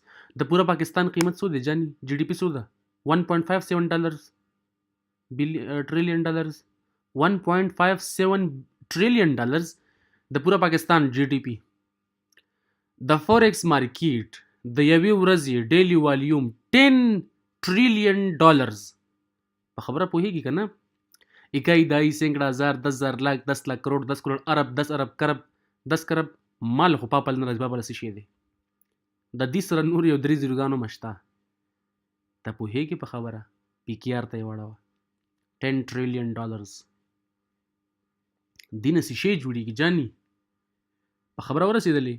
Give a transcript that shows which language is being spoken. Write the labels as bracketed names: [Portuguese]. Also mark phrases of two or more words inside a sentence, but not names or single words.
[Pashto] د پورا پاکستان قیمت څو دی جانی جی ډی پی څو ده 1.57 [English] dollars trillion dollars [Pashto] 1.57 [English] trillion dollars [Pashto] د پورا پاکستان جی ډی پی. د [English] forex market [Pashto] د یوې ورځې [English] daily volume [Pashto] 10 [English] trillion dollars. [Pashto] په خبره پوهیږي که نه؟ [Urdu] اکائی دائی سینکڑا ہزار 10,000 لاکھ 10 لاکھ کروڑ 10 کروڑ ارب 10 ارب کرب 10 کرب [Pashto] مال خو پاپل نه راځي بابا څه شی دی د دې سره نور یو درې زیروګانو مشته. ته پوهیږي په خبره پی کی آر ته یې واړوه 10 [English] trillion dollars [Pashto] دینه څه شی جوړیږي جانی په خبره ورسېدلې.